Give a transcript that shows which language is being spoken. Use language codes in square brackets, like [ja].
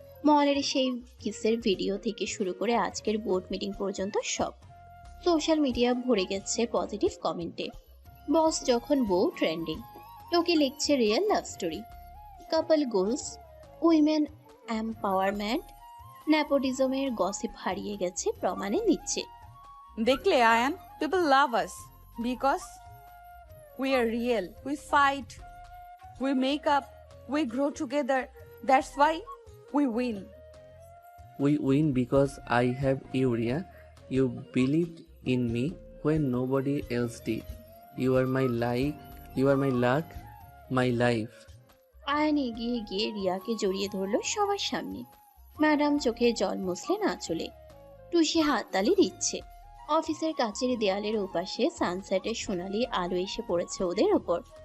[bn] মলের সেই কিসের ভিডিও থেকে শুরু করে আজকের বোর্ড মিটিং পর্যন্ত সব। সোশ্যাল মিডিয়া ভরে গেছে পজিটিভ কমেন্টে। বস যখন বউ ট্রেন্ডিং, লোকে লিখছে রিয়েল লাভ স্টোরি, কাপল গোলস, উইমেন এম্পাওয়ারমেন্ট। নেপোটিজমের গসিপ হারিয়ে গেছে প্রমাণে নিচ্ছে। দেখলে Ayaan, [en] people love us because we are real. We fight, we make up, we grow together. That's why we win. We win because I have you, Ria. You believed in me when nobody else did. You are my life. You are my luck, my life. [bn] Ayaan এগিয়ে গিয়ে রিয়াকে জড়িয়ে ধরলো সবার সামনে। Madam চোখে জল মুছলেন আঁচলে। টুসি হাততালি দিচ্ছে। অফিসের কাচের দেয়ালের ওপাশে সানসেটের সোনালি আলো এসে পড়েছে ওদের ওপর।